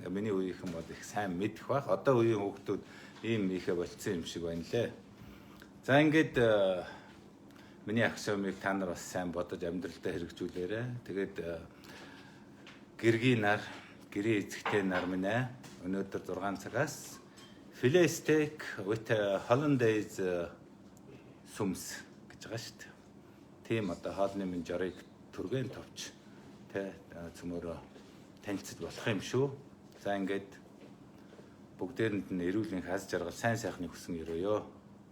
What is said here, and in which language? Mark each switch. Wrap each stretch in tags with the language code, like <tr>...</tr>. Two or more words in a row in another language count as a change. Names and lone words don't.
<mn>Миний үеийнхэн бол их сайн мэдэх байх. Одоо үеийн хүүхдүүд ийм ихэ болцсон юм шиг байна лээ. За ингээд миний аксиомыг та нар бас сайн бодож амьдралдаа хэрэгжүүлээрэй. Тэгээд гэргийн нар, гэрийн эзэгтэй нар минь өнөөдөр 6 цагаас</mn> <en>filet steak with hollandaise</en> <mn>сүмс гэж байгаа шүү дээ. Тийм одоо хоолны минь жорыг түргэн товч тэ цөмөрөө танилцд болох юм шүү. За ингээд бүгдээрэнд нь эрүүл энх аз жаргал сайн сайхны хүсэн өрөөё.</mn>